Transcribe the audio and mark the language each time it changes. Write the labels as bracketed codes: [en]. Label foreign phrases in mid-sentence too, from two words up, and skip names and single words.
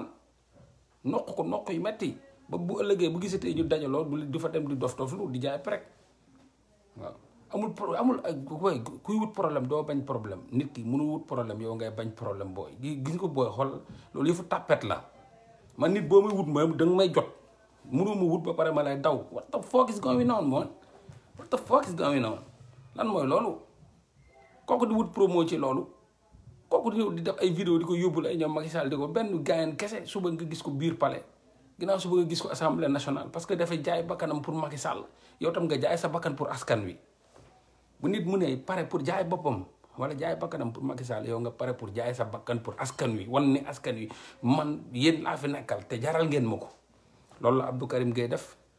[wo] noq ko noq yi metti ba bu ëllëgee bu gisatee ñu dajaloo du fa dem di dof lu di jaay prek waaw amul booy kuy wut problème doo bañ problème nit ki mënu wut problème yow ngay bañ problème booy gis nga booy xool loolu yëfu tàppet la man nit boo may wut moom danga may jot mënu ma wut ba pare ma lay daw [en] what the fuck is going on man what the fuck is going [wo] on lan mooy loolu kooku di wut promo ci loolu kooku di def ay vidéo di ko yóbbul ay ñoom Macky Sall di ko benn gaayan kese suba nga gis ko biir palais ginnaaw suba nga gis ko [fr] assemblée nationale parce que [wo] dafay jaay bakkanam pour Macky Sall yow tam nga jaay sa bakkan pour askan wi bu nit mu ne pare pour jaay boppam wala jaay bakkanam pour Macky Sall yow nga pare pour jaay sa bakkan pour askan wi wan ni askan wi man yéen laa fi nekkal te jaral ngeen ma ko loolu la Abdou Karim Gueye def